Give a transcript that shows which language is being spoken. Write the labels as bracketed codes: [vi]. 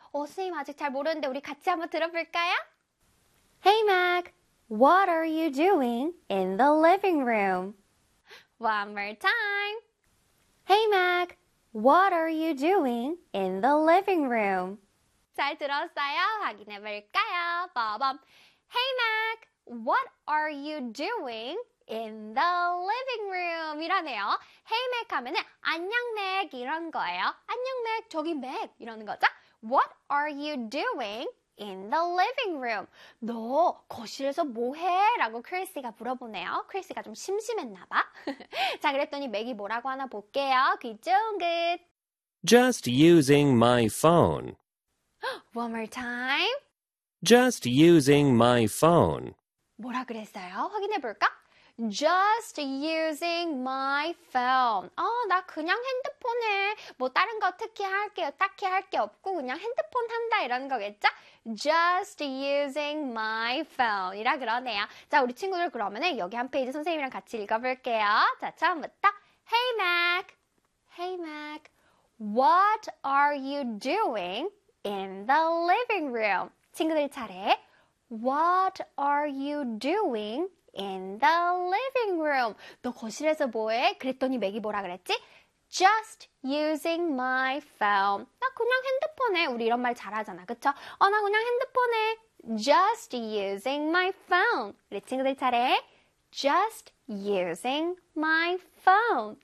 [ko] 선생님 아직 잘 모르는데 우리 같이 한번 들어볼까요? [en] Hey, Mac! What are you doing in the living room? One more time! Hey, Mac! What are you doing in the living room? [ko] 잘 들었어요? 확인해 볼까요? 빠밤. [en] Hey, Mac! What are you doing in the living room? [ko] 이라네요. [en] Hey, Mac [ko] 하면은 안녕, Mac 이런 거예요. 안녕, Mac. 저기 Mac 이러는 거죠. [en] What are you doing in the living room? [ko] 너 거실에서 뭐 해? 라고 크리스가 물어보네요. 크리스가 좀 심심했나 봐. 자, 그랬더니 맥이 뭐라고 하나 볼게요. 귀 좋은 긋. [en] Just using my phone. One more time. Just using my phone. [ko] 뭐라 그랬어요? 확인해 볼까? [en] Just using my phone. [ko] 나 그냥 핸드폰에 뭐 다른 거 특히 할게요. 딱히 할 게 없고 그냥 핸드폰 한다 이런 거겠죠? [en] Just using my phone [ko] 이라 그러네요. 자, 우리 친구들 그러면은 여기 한 페이지 선생님이랑 같이 읽어볼게요. 자, 처음부터 [en] Hey Mac. Hey Mac. What are you doing in the living room? [ko] 친구들 차례. [en] What are you doing in the living room? [ko] 너 거실에서 뭐해? 그랬더니 맥이 뭐라 그랬지? [en] Just using my phone. [ko] 나 그냥 핸드폰에. 우리 이런 말 잘하잖아. 그쵸? 나 그냥 핸드폰에. [en] Just using my phone. [ko] 우리 친구들 차례. [en] Just using my phone.